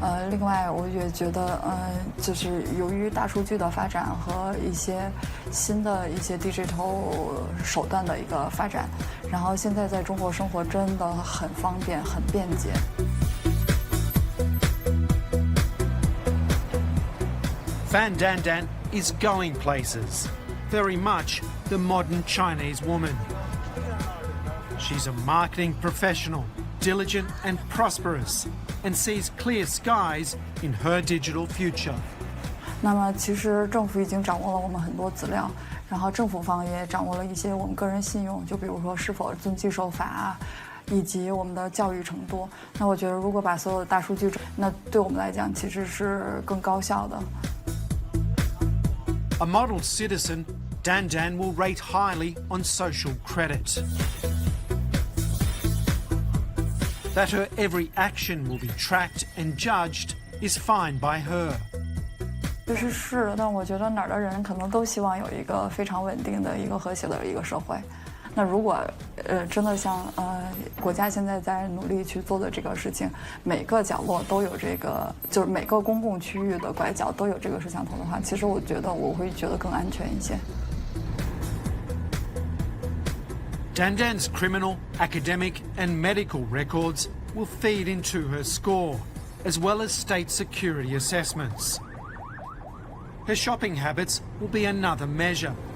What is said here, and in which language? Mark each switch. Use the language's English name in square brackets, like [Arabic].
[Chinese] 另外我也觉得，就是由于大数据的发展和一些新的一些 digital 手段的一个发展，然后现在在中国生活真的很方便、很便捷。 [English] Fan Dandan is going places, very much the modern Chinese woman. She's a marketing professional, diligent and prosperous, and sees clear skies in her digital future. [Chinese] 那么其实政府已经掌握了我们很多资料，然后政府方也掌握了一些我们个人信用，就比如说是否遵纪守法，以及我们的教育程度。那我觉得如果把所有的大数据，那对我们来讲其实是更高效的。 [English] A model citizen, Dandan will rate highly on social credit. That her every action will be tracked and judged is fine by her. [Chinese] 其实是的，但我觉得哪儿的人可能都希望有一个非常稳定的一个和谐的一个社会。那如果真的像国家现在在努力去做的这个事情，每个角落都有这个，就是每个公共区域的拐角都有这个摄像头的话，其实我觉得我会觉得更安全一些。 [English] Dandan's criminal, academic and medical records will feed into her score, as well as state security assessments. Her shopping habits will be another measure.